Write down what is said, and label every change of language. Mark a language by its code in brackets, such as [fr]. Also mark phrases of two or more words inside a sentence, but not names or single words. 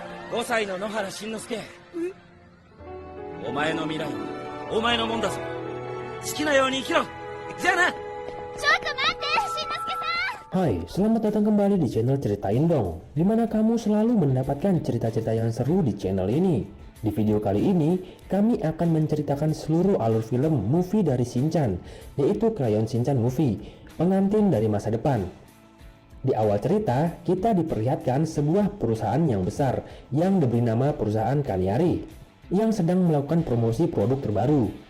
[ja] 5 歳の野原しんのすけ。お前の未来はお前のもんだぞ。好きなように生きろ。じゃあな。ちょっと待って、しんのすけさん。 [id] Hai, selamat datang kembali di channel Ceritain Dong, dimana kamu selalu mendapatkan cerita-cerita yang seru di channel ini. Di video kali ini, kami akan menceritakan seluruh alur film movie dari Shinchan, yaitu Crayon Shinchan Movie, pengantin dari masa depan. Di awal cerita, kita diperlihatkan sebuah perusahaan yang besar yang diberi nama perusahaan Kaniari, yang sedang melakukan promosi produk terbaru.